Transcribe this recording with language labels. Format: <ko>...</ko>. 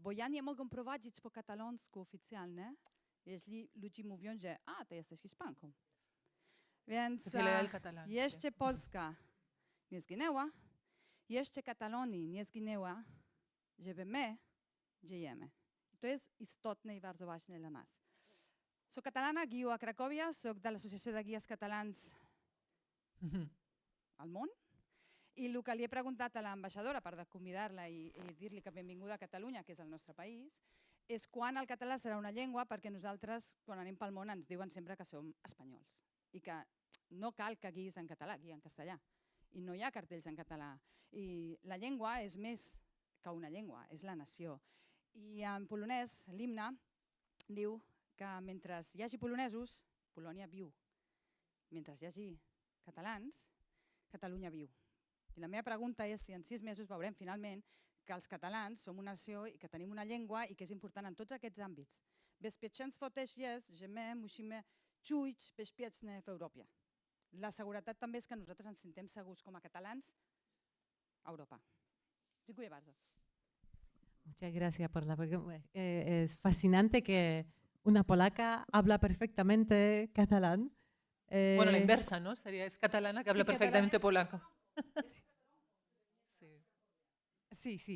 <pl>Bo ja nie mogę prowadzić po katalonsku oficjalne, jeśli ludzie mówią, że ty jesteś Hiszpanką. Więc jeszcze Polska nie zginęła, jeszcze Katalonii nie zginęła, żeby my żyjemy. I to jest istotne i bardzo ważne dla nas.</pl> <ca>Soc catalana, guio a Cracòvia, soc de l'Associació de Guies Catalans al món. I el que li he preguntat a l'ambaixadora, per convidar-la i dir-li que benvinguda a Catalunya, que és el nostre país, és quan el català serà una llengua, perquè nosaltres, quan anem pel món, ens diuen sempre que som espanyols i que no cal que guiïs en català, guia en castellà. I no hi ha cartells en català. I la llengua és més que una llengua, és la nació. I en polonès, l'himne diu que mentre hi hagi polonesos, Polònia viu. Mentre hi hagi catalans, Catalunya viu. I la meva pregunta és si en 6 mesos veurem finalment que els catalans som una nació i que tenim una llengua i que és important en tots aquests àmbits.</ca> <pl>Bezpieczeństwo też jest, że my musimy czuć bezpieczne w Europie.</pl> <ca>La seguretat també és que nosaltres ens sentem segurs com a catalans a Europa.</ca> <pl>Dziękuję bardzo.</pl> <es>Muchas gracias por la pregunta. Es fascinante que una polaca habla perfectamente catalán. Bueno, la inversa, ¿no? Es catalana que habla perfectamente polaco. Sí, Sí, sí.</es>